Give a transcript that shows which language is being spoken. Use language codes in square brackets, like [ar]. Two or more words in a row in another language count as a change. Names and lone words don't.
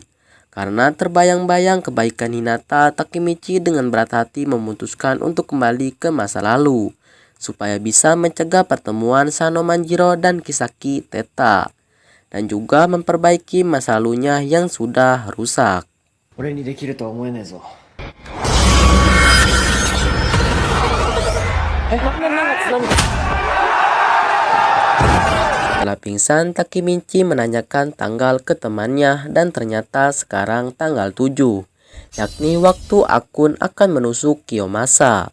[id] Karena terbayang-bayang kebaikan Hinata, Takemichi dengan berat hati memutuskan untuk kembali ke masa lalu supaya bisa mencegah pertemuan Sano Manjiro dan Kisaki Teta dan juga memperbaiki masa lalunya yang sudah rusak. [ja] 俺にできるとは思えねえぞ。 [id] Setelah pingsan, Takemichi menanyakan tanggal ke temannya dan ternyata sekarang tanggal 7, yakni waktu Akun akan menusuk Kiyomasa.